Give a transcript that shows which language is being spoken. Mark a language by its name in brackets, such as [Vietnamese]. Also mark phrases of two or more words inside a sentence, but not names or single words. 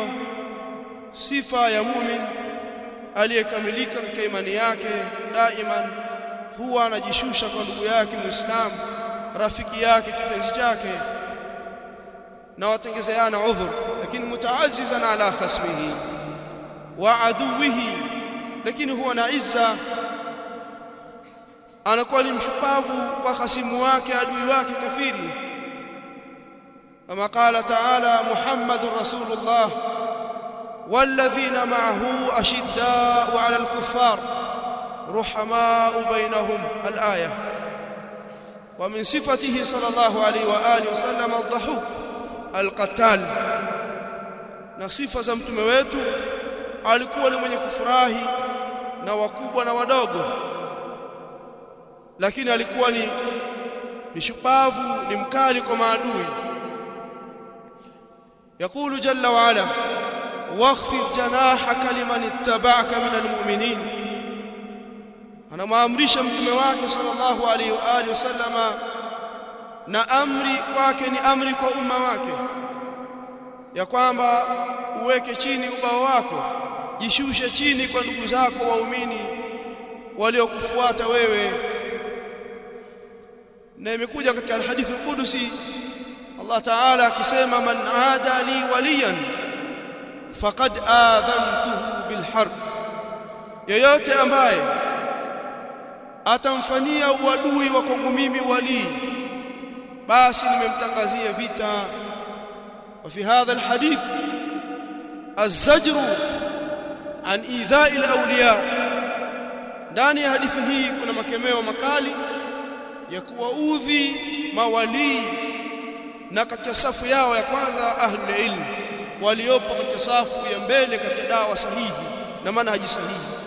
[Swahili] Sifa ya muumini aliyekamilika katika imani yake daiman huwa anajishusha kwa ndugu yake Muislamu, rafiki yake, kipenzi chake, na watengezeana udhur, lakini [Arabic] متعززا على خصمه وعدوه, [Swahili] lakini huwa na izza, anakuwa ni mshupavu kwa khasimu wake, adui wake kafiri. [Arabic] Kama قال تعالى محمد رسول الله والذين معه أشداء على الكفار رحماء بينهم، الآية. ومن صفاته صلى الله عليه وآله وسلم الضحوك القتال, [Swahili] na sifa za mtume wetu alikuwa ni mwenye kufurahi na wakubwa na wadogo, lakini alikuwa ni shupavu, ni mkali kwa maadui. [Arabic] يقول جل وعلا واخفض جناحك لمن اتبعك من المؤمنين. [Swahili] أنا maamrisha mtume wake [Arabic] صلى الله عليه وآله وسلم, [Swahili] na amri kwake ni amri kwa umma wake, ya kwamba uweke chini ubao wako, jishushe chini kwa ndugu zako waumini waliokufuata wewe. Na imekuja katika [Arabic] الحديث القدسي الله تعالى [Swahili] akisema [Arabic] من عادى لي وليا فقد آذنته بالحرب, [Swahili] yeyote ambaye atamfanyia uadui wa kwangu mimi wali, basi nimemtangazia vita. [Arabic] وفي هذا الحديث الزجر عن إيذاء الأولياء, [Swahili] ndani ya hadithi hii kuna makemeo makali ya kuwaudhi mawali, na katika safu yao ya kwanza [Arabic] أهل العلم [Swahili] waliopo katika safu ya mbele katika dawa sahihi na manhaji sahihi.